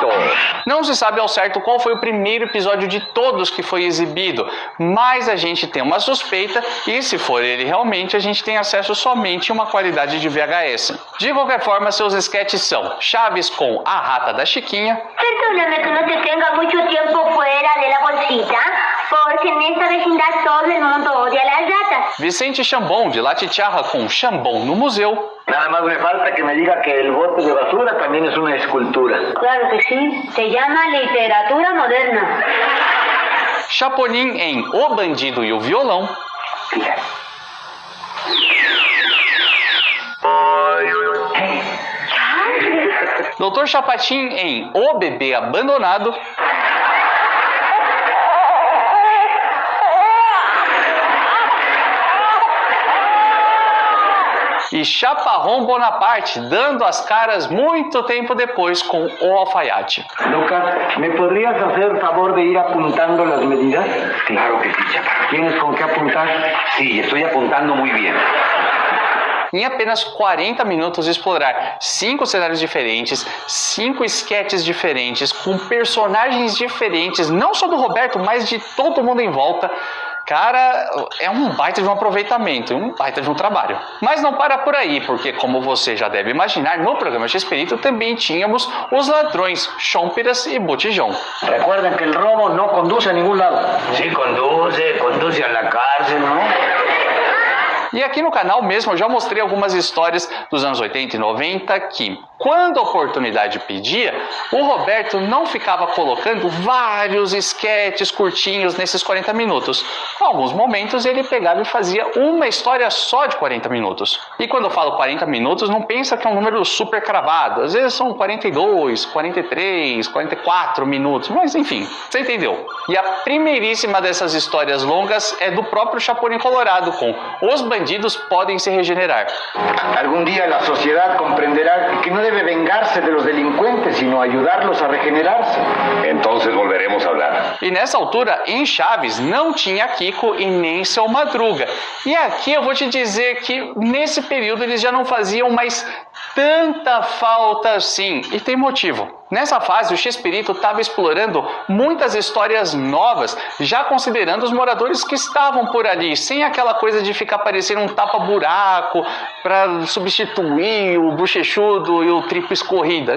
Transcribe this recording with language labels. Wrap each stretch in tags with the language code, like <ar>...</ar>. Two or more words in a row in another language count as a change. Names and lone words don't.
<pt>Não se sabe ao certo qual foi o primeiro episódio de todos que foi exibido, mas a gente tem uma suspeita e se for ele realmente, a gente tem acesso somente a uma qualidade de VHS. De qualquer forma, seus esquetes são Chaves com a Rata da Chiquinha.</pt> <es>Perdóname que no te tenga mucho tiempo fuera de la bolsita, porque en esta vecindad todo el mundo odia las ratas.</es> <pt>Vicente Chambon, de La Chicharra, com Chambon no Museu.</pt> <es>Nada más me falta que me diga que el bote de basura también es una escultura. Claro que sí, se llama literatura moderna.</es> <pt>Chapolin em O Bandido e o Violão. Dr. Chapatin em O Bebê Abandonado. E Chaparrón Bonaparte, dando as caras muito tempo depois com O Alfaiate.</pt> <es>Lucas, ¿me podrías hacer el favor de ir apuntando las medidas? Claro que sí, Chaparro. ¿Tienes con qué apuntar? Sí, estoy apuntando muy bien.</es> <pt>Em apenas 40 minutos explorar 5 cenários diferentes, 5 esquetes diferentes, com personagens diferentes, não só do Roberto, mas de todo mundo em volta. Cara, é um baita de um aproveitamento, um baita de um trabalho. Mas não para por aí, porque como você já deve imaginar, no programa Chespirito também tínhamos os ladrões, Chompiras e Botijão.</pt> <es>Recuerden que el robo no conduce a ningún lado. Sí, conduce a la cárcel, ¿no?</es> <pt>E aqui no canal mesmo eu já mostrei algumas histórias dos anos 80 e 90 que, quando a oportunidade pedia, o Roberto não ficava colocando vários esquetes curtinhos nesses 40 minutos. Em alguns momentos ele pegava e fazia uma história só de 40 minutos. E quando eu falo 40 minutos, não pensa que é um número super cravado. Às vezes são 42, 43, 44 minutos, mas enfim, você entendeu. E a primeiríssima dessas histórias longas é do próprio Chapolin Colorado, com Os Bandidos Podem Se Regenerar.</pt> <es>Algún día la sociedad comprenderá que no debe vengarse de los delincuentes, sino ayudarlos a regenerarse. Entonces volveremos a hablar.</es> <pt>E nessa altura, em Chaves, não tinha Kiko e nem Seu Madruga. E aqui eu vou te dizer que nesse período eles já não faziam mais tanta falta assim. E tem motivo. Nessa fase, o Chespirito estava explorando muitas histórias novas, já considerando os moradores que estavam por ali, sem aquela coisa de ficar parecendo um tapa-buraco para substituir o Bochechudo e o Tripa Escorrida.</pt>